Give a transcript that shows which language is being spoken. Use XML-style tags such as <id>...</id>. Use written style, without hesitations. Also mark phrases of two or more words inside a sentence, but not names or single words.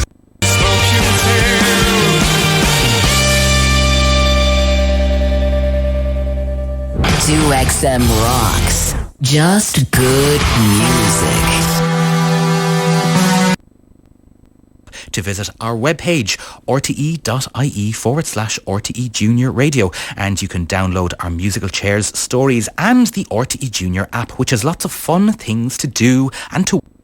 <en>Smoke you too. 2XM rocks. Just good music. To visit our webpage, rte.ie/RTE Junior Radio, and you can download our musical chairs, stories and the RTE Junior app, which has lots of fun things to do and to...</en>